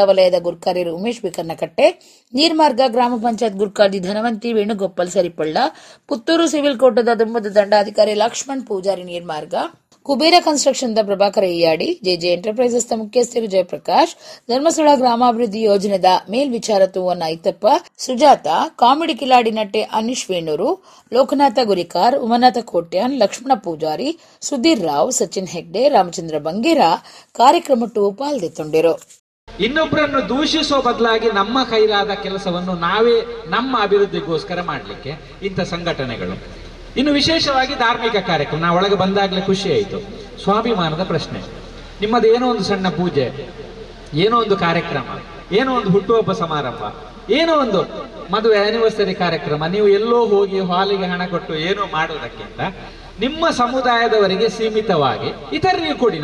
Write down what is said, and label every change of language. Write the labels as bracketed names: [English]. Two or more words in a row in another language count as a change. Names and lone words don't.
[Tulu] ವಲಯದ ಗುರ್ಕಾರ್ಯರು ಉಮೇಶ್ ಬಿಕನ್ನಕಟ್ಟೆ, ನೀರ್ಮಾರ್ಗ ಗ್ರಾಮ ಪಂಚಾಯತ್ ಗುರ್ಕಾರ್ದಿ ಧನವಂತಿ ವೇಣುಗೋಪಾಲ್ ಸರಿಪಳ್ಳ, ಪುತ್ತೂರು ಸಿವಿಲ್ ಕೋರ್ಟದ ದುಂಬದ ದಂಡಾಧಿಕಾರಿ ಲಕ್ಷ್ಮಣ್ ಪೂಜಾರಿ ನೀರ್ಮಾರ್ಗ, ಕುಬೇರ ಕನ್ಸ್ಟ್ರಕ್ಷನ್ ದ ಪ್ರಭಾಕರ ಇಯಾಡಿ, ಜೆಜೆ ಎಂಟರ್ಪ್ರೈಸಸ್ ದ ಮುಖ್ಯಸ್ಥರು ಜಯಪ್ರಕಾಶ್, ಧರ್ಮಸ್ಥಳ ಗ್ರಾಮಾಭಿವೃದ್ಧಿ ಯೋಜನೆದ ಮೇಲ್ವಿಚಾರಕವನ್ನ ಐತಪ್ಪ, ಸುಜಾತ, ಕಾಮಿಡಿ ಕಿಲಾಡಿ ನಟೆ ಅನಿಶ್ ವೇಣೂರು, ಲೋಕನಾಥ ಗುರಿಕಾರ್, ಉಮನಾಥ ಕೋಟ್ಯಾನ್, ಲಕ್ಷ್ಮಣ ಪೂಜಾರಿ, ಸುಧೀರ್ ರಾವ್, ಸಚಿನ್ ಹೆಗ್ಡೆ, ರಾಮಚಂದ್ರ ಬಂಗೇರ ಕಾರ್ಯಕ್ರಮಟ್ಟು ಪಾಲ್ದೆತ್ತೊಂಡಿರು. [Kannada] ಇನ್ನೊಬ್ಬರನ್ನು ದೂಷಿಸುವ ಬದಲಾಗಿ ನಮ್ಮ ಕೈಲಾದ ಕೆಲಸವನ್ನು ನಾವೇ ನಮ್ಮ ಅಭಿವೃದ್ಧಿಗೋಸ್ಕರ ಮಾಡಲಿಕ್ಕೆ ಇಂಥ ಸಂಘಟನೆಗಳು. ಇನ್ನು ವಿಶೇಷವಾಗಿ ಧಾರ್ಮಿಕ ಕಾರ್ಯಕ್ರಮ, ನಾ ಒಳಗೆ ಬಂದಾಗಲೇ ಖುಷಿ ಆಯಿತು. ಸ್ವಾಭಿಮಾನದ ಪ್ರಶ್ನೆ, ನಿಮ್ಮದು ಏನೋ ಒಂದು ಸಣ್ಣ ಪೂಜೆ, ಏನೋ ಒಂದು ಕಾರ್ಯಕ್ರಮ, ಏನೋ ಒಂದು ಹುಟ್ಟುಹಬ್ಬ ಸಮಾರಂಭ, ಏನೋ ಒಂದು ಮದುವೆ ಆನಿವರ್ಸರಿ ಕಾರ್ಯಕ್ರಮ, ನೀವು ಎಲ್ಲೋ ಹೋಗಿ ಹಾಲಿಗೆ ಹಣ ಕೊಟ್ಟು ಏನೋ ಮಾಡೋದಕ್ಕಿಂತ ನಿಮ್ಮ ಸಮುದಾಯದವರಿಗೆ ಸೀಮಿತವಾಗಿ ಇತರರಿಗೆ ಕೊಡಿ.